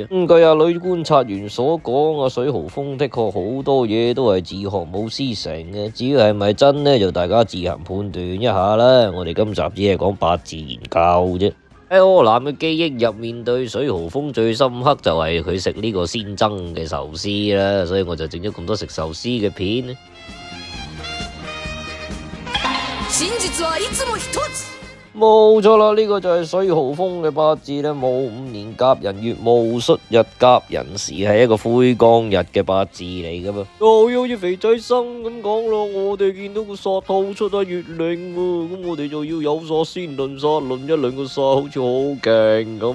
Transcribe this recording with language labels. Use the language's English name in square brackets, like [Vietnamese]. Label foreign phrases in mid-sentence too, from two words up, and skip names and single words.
[Cantonese] 據女觀察員所講，水豪風的確好多嘢都係自學冇師承嘅，至於係咪真呢，就大家自行判斷一下啦。我哋今集只係講八字研究啫。喺柯南嘅記憶入面，對水豪風最深刻就係佢食呢個鮮增嘅壽司啦，所以我就整咗咁多食壽司嘅片。 [Japanese] 真実はいつも一つ。 [Cantonese] 冇錯啦，呢個就係水豪風嘅八字啦。戊午年甲寅月戊戌日甲寅時係一個灰光日嘅八字嚟噶噃。又好似肥仔生咁講咯，我哋見到個煞透出喺月令喎，咁我哋就要有煞先論煞，論一兩個煞好似好勁咁。